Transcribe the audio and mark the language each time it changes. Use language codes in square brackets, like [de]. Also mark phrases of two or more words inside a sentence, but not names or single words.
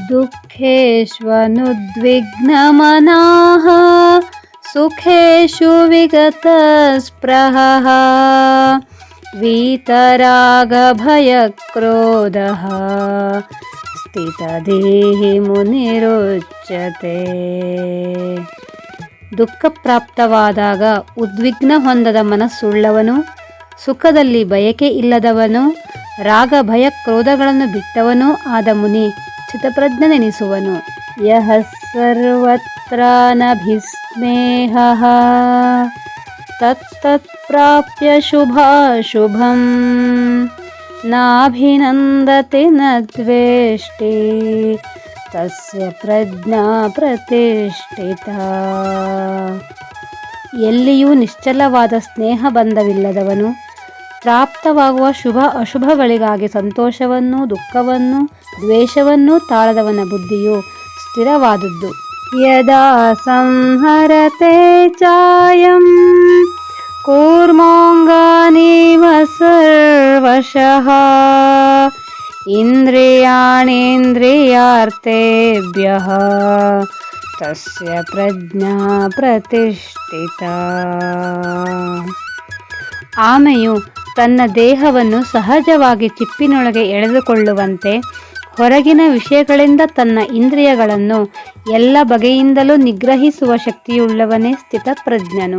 [sa] ದುಃಖೇಷ್ವನುದ್ವಿಗ್ನಮನಾಃ ಸುಖೇಶು ವಿಗತಸ್ಪೃಹಃ ವೀತರಾಗಭಯಕ್ರೋಧಃ ಸ್ಥಿತಧೀಃ ಮುನಿರುಚ್ಯತೆ. [kn] ದುಃಖ ಪ್ರಾಪ್ತವಾದಾಗ ಉದ್ವಿಗ್ನ ಹೊಂದದ ಮನಸ್ಸುಳ್ಳವನು, ಸುಖದಲ್ಲಿ ಬಯಕೆ ಇಲ್ಲದವನು, ರಾಗ ಭಯ ಕ್ರೋಧಗಳನ್ನು ಬಿಟ್ಟವನೂ ಆದ ಮುನಿ ಸ್ಥಿತಪ್ರಜ್ಞನೆನಿಸುವನು. [sa] ಯಃ ಸರ್ವತ್ರ ನಭಿಸ್ನೇಹಃ ತತ್ತತ್ಪ್ರಾಪ್ಯ ಶುಭಾಶುಭಂ ನಾಭಿನಂದತಿ ನ ದ್ವೇಷ್ಟಿ ತಸ್ಯ ಪ್ರಜ್ಞಾ ಪ್ರತಿಷ್ಠಿತಾ. [kn] ಎಲ್ಲಿಯೂ ನಿಶ್ಚಲವಾದ ಸ್ನೇಹ ಬಂಧವಿಲ್ಲದವನು, ಪ್ರಾಪ್ತವಾಗುವ ಶುಭ ಅಶುಭಗಳಿಗಾಗಿ ಸಂತೋಷವನ್ನೂ ದುಃಖವನ್ನೂ ದ್ವೇಷವನ್ನೂ ತಾಳದವನ ಬುದ್ಧಿಯು ಸ್ಥಿರವಾದದ್ದು. [sa] ಯದಾ ಸಂಹರತೆ ಚಾಯಂ ಕೂರ್ಮಾಂಗಾನೀವ ಸರ್ವಶಃ ಇಂದ್ರಿಯಾಣೇಂದ್ರಿಯಾರ್ಥೇಭ್ಯಃ ತಸ್ಯ ಪ್ರಜ್ಞಾ ಪ್ರತಿಷ್ಠಿತಾ. [kn] ಆಮೆಯು ತನ್ನ ದೇಹವನ್ನು ಸಹಜವಾಗಿ ಚಿಪ್ಪಿನೊಳಗೆ ಎಳೆದುಕೊಳ್ಳುವಂತೆ ಹೊರಗಿನ ವಿಷಯಗಳಿಂದ ತನ್ನ ಇಂದ್ರಿಯಗಳನ್ನು ಎಲ್ಲ ಬಗೆಯಿಂದಲೂ ನಿಗ್ರಹಿಸುವ ಶಕ್ತಿಯುಳ್ಳವನೇ ಸ್ಥಿತಪ್ರಜ್ಞನು.